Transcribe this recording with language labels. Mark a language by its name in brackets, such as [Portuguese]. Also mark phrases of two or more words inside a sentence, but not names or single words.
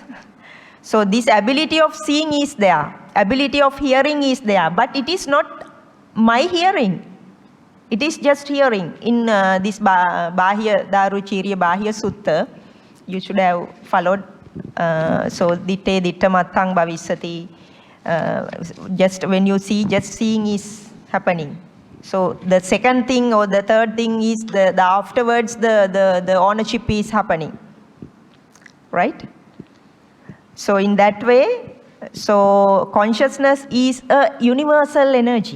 [English] So this ability of seeing is there. Ability of hearing is there. But it is not my hearing. It is just hearing. In this Bahya Daruchirya Bahya Sutta, you should have followed. [Pali] So ditte ditta mattang bhavisati. [English] Just when you see, just seeing is happening. So the second thing or the third thing is the afterwards the ownership is happening. Right? So in that way, so consciousness is a universal energy.